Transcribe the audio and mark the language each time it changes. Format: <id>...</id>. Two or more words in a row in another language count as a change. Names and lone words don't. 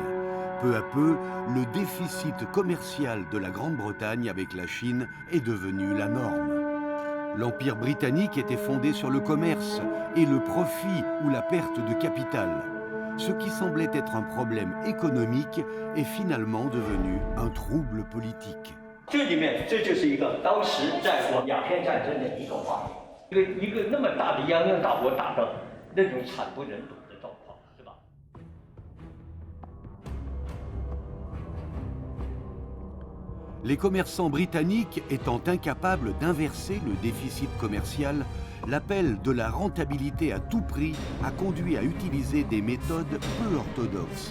<fr>Peu à peu, le déficit commercial de la Grande-Bretagne avec la Chine est devenu la norme. L'Empire britannique était fondé sur le commerce et le profit ou la perte de capital. Ce qui semblait être un problème économique est finalement devenu un trouble politique.</fr> <zh>这里面这就是一个当时在说鸦片战争的一个画面，一个那么大的泱泱大国打仗，那种惨不忍睹的状况，是吧？</zh> <fr>Les commerçants britanniques étant incapables d'inverser le déficit commercial, l'appel de la rentabilité à tout prix a conduit à utiliser des méthodes peu orthodoxes.</fr>